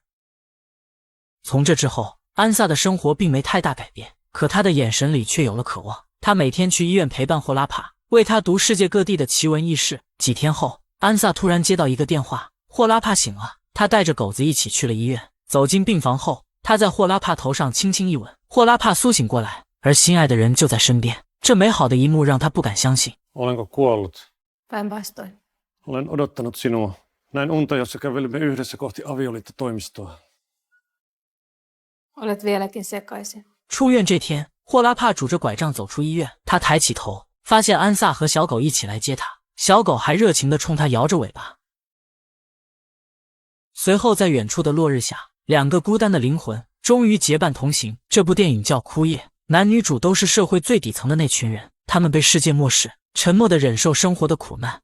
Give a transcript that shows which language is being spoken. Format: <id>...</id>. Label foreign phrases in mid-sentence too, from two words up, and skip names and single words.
<zh>从这之后，安萨的生活并没太大改变，可他的眼神里却有了渴望。他每天去医院陪伴霍拉帕， 为他读世界各地的奇闻异事。几天后，安萨突然接到一个电话，霍拉帕醒了，他带着狗子一起去了医院。走进病房后，他在霍拉帕头上轻轻一吻，霍拉帕苏醒过来，而心爱的人就在身边。这美好的一幕让他不敢相信。</zh> <fi>Olenko kuollut? Päinvastoin. Olen odottanut sinua. Näin unta, jossa kävelimme yhdessä kohti avioliittotoimistoa. Olet vieläkin sekaisin.</fi> <zh>出院这天，霍拉帕拄着拐杖走出医院，他抬起头，发现安萨和小狗一起来接他，小狗还热情地冲他摇着尾巴。随后，在远处的落日下，两个孤单的灵魂终于结伴同行。这部电影叫《枯叶》，男女主都是社会最底层的那群人，他们被世界漠视，沉默地忍受生活的苦难。</zh>